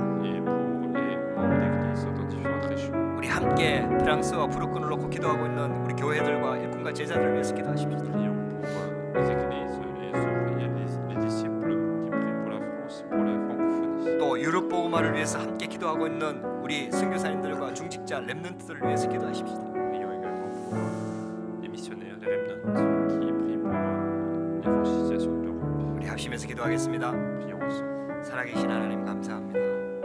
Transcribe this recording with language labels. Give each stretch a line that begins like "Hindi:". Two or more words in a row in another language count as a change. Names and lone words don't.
French: Et pour les membres d'Église dans différentes régions.
Korean: 우리 함께 프랑스와 부르크를 놓고 기도하고 있는 우리 교회들과 일꾼과 제자들을 위해서 기도하십시다.
French: Prions pour les églises, les ouvriers, les disciples qui prient pour la France, pour la francophonie.
Korean: 또 유럽 복음화를 위해서 함께 기도하고 있는 우리 선교사님들과 중직자 렘넌트들을 위해서 기도하십시다.
French: Prions également pour les missionnaires, les remnants qui prient pour l'évangélisation de l'Europe.
Korean: 우리 합심해서 기도하겠습니다.
French: Prions ensemble.
Korean: 살아계신 하나님 감사합니다.